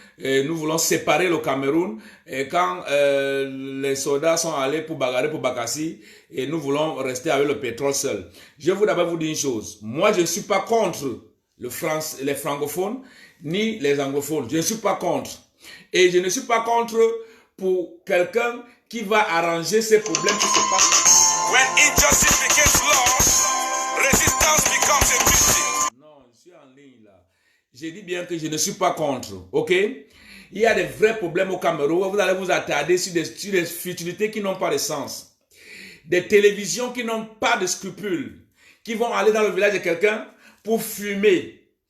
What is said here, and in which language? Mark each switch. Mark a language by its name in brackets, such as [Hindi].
[French] Et nous voulons séparer le Cameroun. Et quand les soldats sont allés pour bagarrer pour Bakassi, et nous voulons rester avec le pétrole seul. Je veux d'abord vous dire une chose. Moi, je ne suis pas contre les francophones ni les anglophones. Je ne suis pas contre. Et je ne suis pas contre pour quelqu'un qui va arranger ces problèmes qui se passent. [English] When injustice becomes law, resistance becomes a duty. [French] Non, je suis en ligne là. Je dis bien que je ne suis pas contre, ok? Il y a des vrais problèmes au Cameroun. Vous allez vous attarder sur des futilités qui n'ont pas de sens. Des télévisions qui n'ont pas de scrupules. Qui vont aller dans le village de quelqu'un pour fumer.